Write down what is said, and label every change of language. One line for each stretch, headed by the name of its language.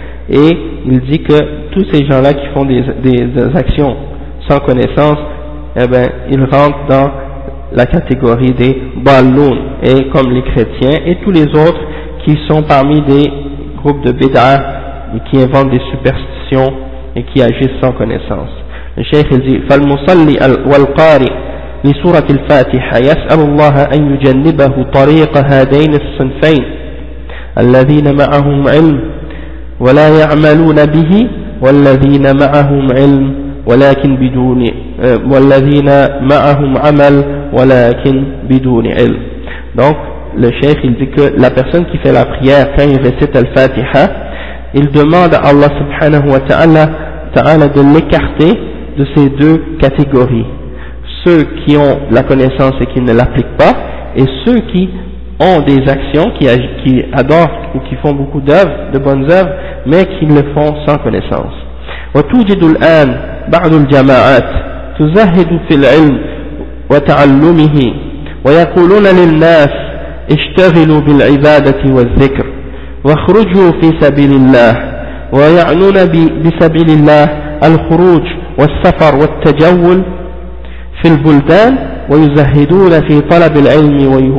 French: Et il dit que tous ces gens-là qui font des actions sans connaissance, ils rentrent dans la catégorie des balloons, et comme les chrétiens et tous les autres qui sont parmi des groupes de bid'a et qui inventent des superstitions et qui agissent sans connaissance. Le cheikh il dit
Arabic: فالمصلي والقارئ لسورة الفاتحة يسأل الله أن يجنبه طريق هذين الصنفين الذين معهم علم ولا يعملون به والذين معهم علم ولكن بدون والذين معهم عمل ولكن بدون علم.
French: Donc le cheikh il dit que la personne qui fait la prière quand il récite al-Fatiha, il demande à Allah subhanahu wa ta'ala de l'écarter de ces deux catégories, ceux qui ont la connaissance et qui ne l'appliquent pas, et ceux qui ont des actions, qui adorent ou qui font beaucoup d'œuvres, de bonnes œuvres, mais qui le font sans connaissance.
Arabic: وتوجد الآن بعض الجماعات تزهد في العلم وتعلمه ويقولون للناس اشتغلوا بالعبادة والذكر واخرجوا في سبيل الله، ويعنون بسبيل الله الخروج والسفر والتجول في البلدان، ويزهدون في طلب العلم